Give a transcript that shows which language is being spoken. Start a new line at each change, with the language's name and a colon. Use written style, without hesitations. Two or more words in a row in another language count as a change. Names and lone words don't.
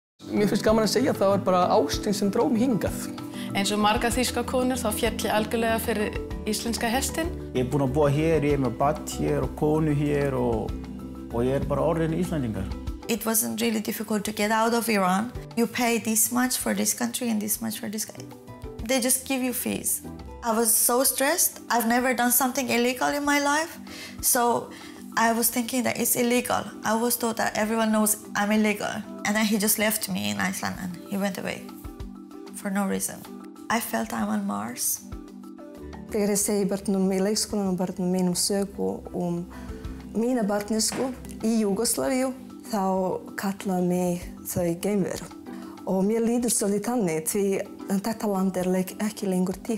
Icelandic: Mér finnst gaman að segja að það var bara ástin sem dró mig hingað. Eins og margar þýskar konur þá féll ég algjörlega fyrir íslenska hestinn. Ég búinn að búa hér, ég með barn hér og konu hér og ég bara orðinn Íslendingar.
English: It wasn't really difficult to get out of Iran. You pay this much for this country and this much for this country. They just give you fees. I was so stressed. I've never done something illegal in my life. So I was thinking that it's illegal. I was told that everyone knows I'm illegal. And then he just left me in Iceland and he went away for no reason. I felt I'm on Mars.
Icelandic: Þegar ég segi börnum í leikskólanum og börnum mínum sögu mína barnæsku í Júgóslavíu, þá kallaði mig þau geimveru. Og mér líður svolítið þannig því þetta land ekki lengur til.